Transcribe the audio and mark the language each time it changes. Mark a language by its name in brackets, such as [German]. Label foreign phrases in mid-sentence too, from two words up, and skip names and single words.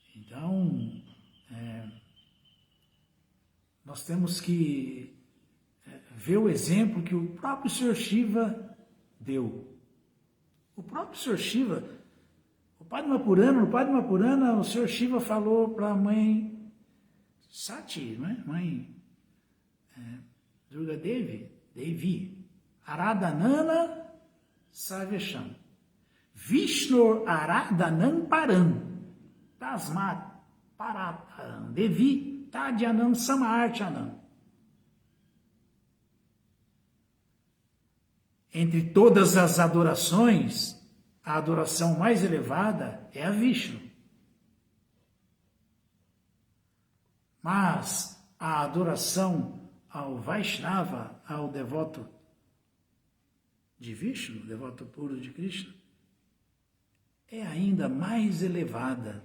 [Portuguese] Então, nós temos que vê o exemplo que o próprio Sr. Shiva deu. O próprio Sr. Shiva, no Padma Purana, o Sr. Shiva falou para a mãe Sati, né? [Sanskrit] Mãe Durga Devi, Aradanana Sarvesham, Vishnu Aradanam Param, Tasmat Parataram, Devi Tadyanam Samarchanam. [Portuguese] Entre todas as adorações, a adoração mais elevada é a Vishnu. Mas a adoração ao Vaishnava, ao devoto de Vishnu, devoto puro de Krishna, é ainda mais elevada.